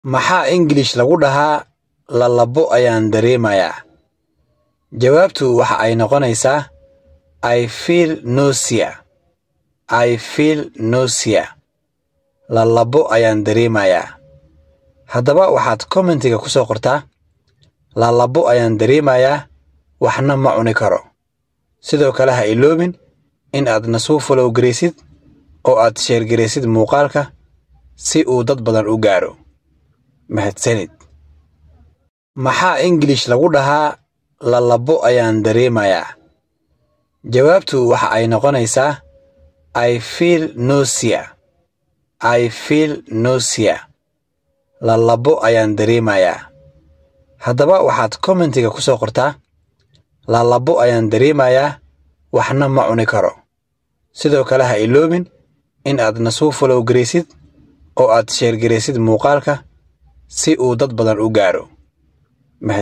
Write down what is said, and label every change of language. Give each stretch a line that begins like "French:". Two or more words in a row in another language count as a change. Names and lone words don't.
Somali: Maxaa English lagu dhahaa lalabo ayaan dareemayaa? Jawaabtu waxa ay noqonaysaa
English: I feel nausea. I feel nausea.
Somali: Lalabo ayaan dareemayaa. Haddaba waxaad commentiga ku soo qortaa lalabo ayaan dareemayaa waxna ma cuni karo. Sidoo kale ha iloobin in aad na soo follow gareysid oo aad share gareysid muuqaalka si uu dad badan u gaaro. Mahadsanid. Maxaa English lagu dhahaa lalabo ayaan dareemayaa? Jawaabtu waxa ay noqonaysaa
English: I feel nausea. I feel nausea.
Somali: Lalabo ayaan dareemayaa. Haddaba waxaad commentiga ku soo qortaa lalabo ayaan dareemayaa waxna ma cuni karo. Sidoo kale ha iloobin in aad na soo follow gareysid oo aad share gareysid muuqaalka si uu dad badan u gaaro.